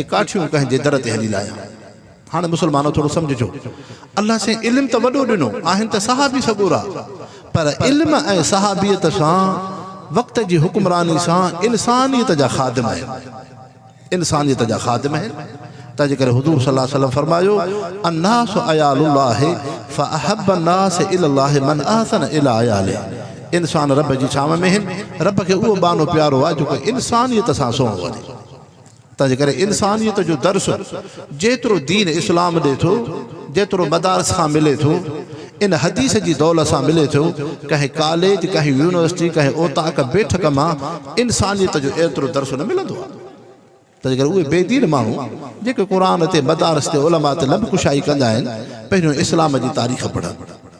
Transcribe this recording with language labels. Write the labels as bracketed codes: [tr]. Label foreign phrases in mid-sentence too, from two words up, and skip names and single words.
[sd] काठियूं कंहिंजे दर ते हली लाहिया हाणे मुसलमानो थोरो सम्झिजो अल्लाह साईं इल्मु त वॾो ॾिनो आहिनि त सहाबी सगोरा पर इल्म ऐं सहाबियत सां वक़्त जी हुक्मरानी सां इंसानियत जा ख़ादिम आहिनि इंसानियत जा ख़ादिम आहिनि तंहिंजे करे हुज़ूर [ar] صلى الله عليه وسلم [sd] फरमायो [ar] الناس عيال الله فأحب الناس إلى الله من أحسن إلى عياله [sd] इंसान रब जी छांव में आहिनि रब खे उहो बानो प्यारो आहे जेको इंसानियत सां सोहो वञे तंहिंजे करे इंसानियत जो दर्स जेतिरो दीन इस्लाम ॾे थो जेतिरो मदारस खां मिले थो इन हदीस जी दौलत सां मिले थो कंहिं कॉलेज कंहिं यूनिवर्सिटी कंहिं ओताक बैठक मां इंसानियत जो एतिरो दर्स न मिलंदो आहे तंहिंजे करे उहे बेदीन माण्हू जेके क़ुर ते मदारस ते उलमा ते लब कुशाई कंदा आहिनि पहिरियों इस्लाम जी तारीख़ पढ़नि